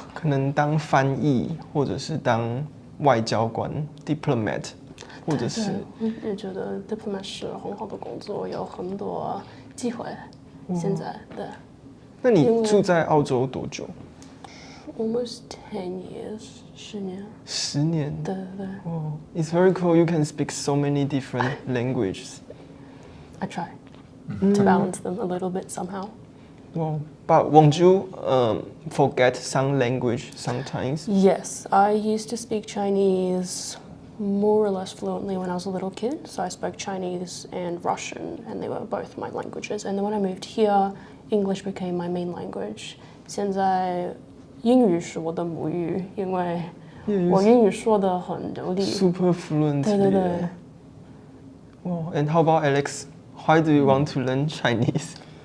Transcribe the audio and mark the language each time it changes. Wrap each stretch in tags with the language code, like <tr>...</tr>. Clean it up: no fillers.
<zh>可能当翻译，或者是当外交官 （diplomat）， 或者是。也觉得 diplomat 是很好的工作，有很多机会。现在对。那你住在澳洲多久？</zh> <en>Almost 10 years，</en> <zh>10年。 10年。对。</zh> <en>Wow, it's very cool. You can speak so many different languages. I try to balance them a little bit somehow. Wow, but won't you forget some language sometimes? Yes, I used to speak Chinese more or less fluently when I was a little kid. So I spoke Chinese and Russian, and they were both my languages. And then when I moved here, English became my main language.</en> <zh>现在英语是我的母语，因为我英语说得很流利。</zh> <en>Super fluent.</en> <zh>对。</zh> <en>Wow, and how about Alex? Why do you want to learn Chinese?</en>